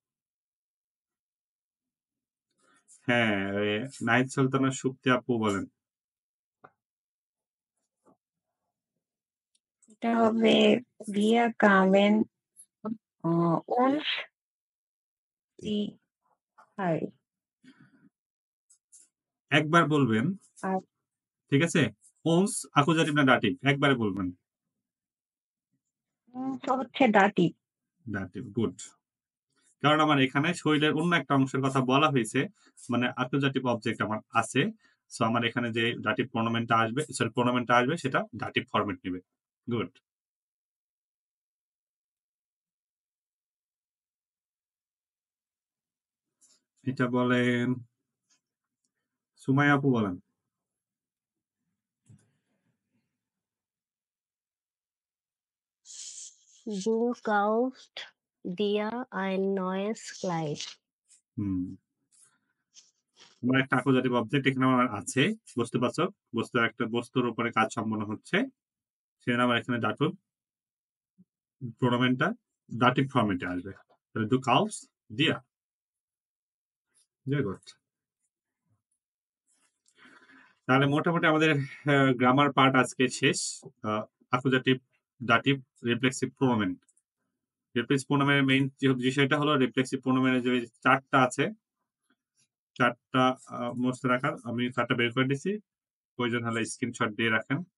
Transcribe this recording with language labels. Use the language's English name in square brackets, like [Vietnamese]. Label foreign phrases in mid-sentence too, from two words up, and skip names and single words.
[Bangla] হ্যাঁ, নাহিদ সুলতানা সুপ্তি আপু বলেন। এটা হবে [German] wir kamen uns die Haare. [Bangla] একবার বলবেন, আর ঠিক আছে? ons accusative না dative, একবারে বলবেন। হচ্ছে দাটি। dative, গুড। কারণ আমার এখানে শরীরের অন্য একটা অংশের কথা বলা হয়েছে, মানে accusative অবজেক্ট আমার আছে। সো আমার এখানে যে dative প্রোনোমেনটা আসবে সেটা dative ফরম্যাট নেবে। গুড। এটা বলেন সুমাইয়া আপু বলেন। [German] Du kaufst dir ein neues Kleid. [Bangla] হুম, আমার একটা accusative অবজেক্ট এখানে আমার আছে, বস্তুবাচক, বস্তুর উপরে কাজ সম্পন্ন হচ্ছে, সেখানে আমার এখানে dative প্রোনোমেনটা dative ফরম্যাটে আসবে। তাহলে [German] du kaufst dir। [English] very good. [Bangla] তাহলে মোটামুটি আমাদের গ্রামার পার্ট আজকে শেষ। অ্যাকুজাটিভ, দাটিভ, রিফ্লেক্সিভ প্রোনোমেন। রিফ্লেক্সিভ প্রোনোমেনের মেইন যে বিষয়টা হলো রিফ্লেক্সিভ প্রোনোমেনের যে চারটা আছে, চারটা মুখস্থ রাখার, আমি চারটা বের করে দিছি, প্রয়োজন হলে স্ক্রিনশট দিয়ে রাখেন।